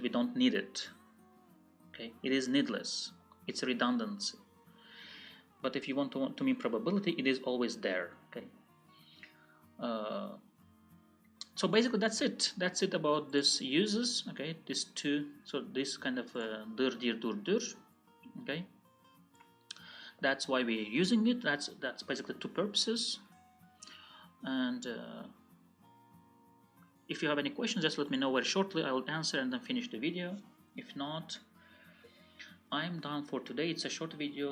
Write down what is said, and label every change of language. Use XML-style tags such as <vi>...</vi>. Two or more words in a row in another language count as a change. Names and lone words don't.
<en>We don't need it. Okay, it is needless. It's redundancy. But if you want to mean probability, it is always there. Okay. So basically that's it. That's it about this uses. Okay, these two. So this kind of dır, dir, dur, dur. Okay. That's why we're using it. That's basically two purposes. And if you have any questions, just let me know very shortly. I will answer and then finish the video. If not, I'm done for today. It's a short video.</en>